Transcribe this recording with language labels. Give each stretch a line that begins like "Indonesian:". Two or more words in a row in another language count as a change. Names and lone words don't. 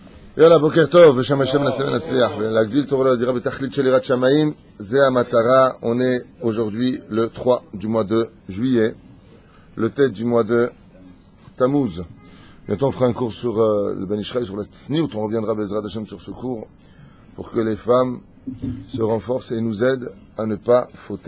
Hebrew: יאללה, בוקר טוב, בשם השם נעשה ונצליח. להגדיל תורה להדירה בתכלית של יראת שמיים, זה המטרה.
French: On est aujourd'hui le 3 du mois de juillet, le tête du mois de Tammuz. Bientôt on fera un cours sur le
Hebrew: בן ישראל,
French: sur la Tzniout. On reviendra
Hebrew: בעזרת השם
French: sur ce cours pour que les femmes se renforcent et nous aident à ne pas fauter.